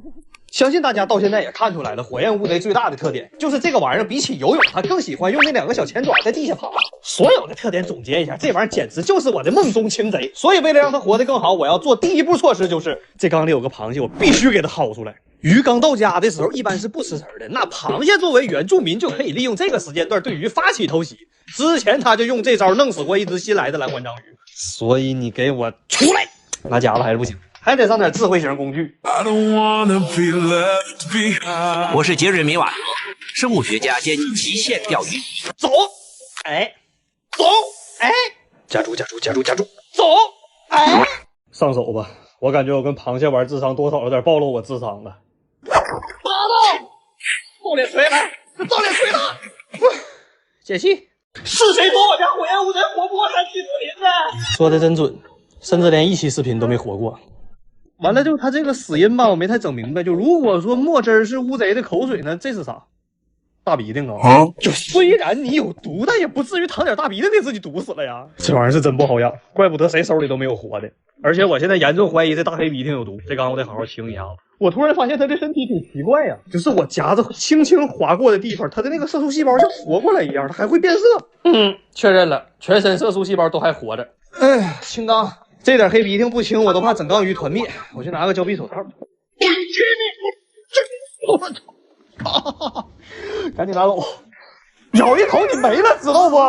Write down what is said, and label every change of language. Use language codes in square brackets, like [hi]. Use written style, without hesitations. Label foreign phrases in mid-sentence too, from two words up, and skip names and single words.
[zh] 相信大家到现在也看出来了，火焰乌贼最大的特点就是这个玩意儿比起游泳，它更喜欢用那2个小前爪在地下爬。所有的特点总结一下，这玩意儿简直就是我的梦中情贼。所以为了讓它活得更好，我要做第一步措施就是這缸裡有個螃蟹，我必須給它薅出來。魚剛到家的時候一般是不吃食的，那螃蟹作為原住民就可以利用這個時間段對魚發起偷襲。之前他就用這招弄死過一隻新來的藍環章魚，所以你給我出來！拿夾子還是不行。還得上點智慧型工具。我是杰瑞米·瓦特，生物學家兼極限釣魚。走，哎，走，哎，夾住，走，哎，上手吧。我感覺我跟螃蟹玩智商多少有點暴露我智商了。拔到，照臉錘來，照臉錘他。解氣。是誰說我家火焰烏賊活不過3期視頻的？說的真準，甚至連1期視頻都沒活過。完了，就他這個死因吧，我沒太整明白。就如果說墨汁是烏賊的口水呢，這是啥？大鼻涕啊！就雖然你有毒，但也不至於淌點大鼻涕給自己毒死了呀。這玩意兒是真不好養，怪不得誰手裡都沒有活的。而且我現在嚴重懷疑這大黑鼻涕有毒，這缸我得好好清一下子。我突然發現它的身體挺奇怪呀，就是我夾子輕輕劃過的地方，它的那個色素細胞像活過來一樣，它還會變色。確認了，全身色素細胞都還活着。哎，清缸。這點黑鼻涕不清，我都怕整缸魚團滅。我去拿個膠皮手套。我操！趕緊拿走。咬一口你沒了，知道不？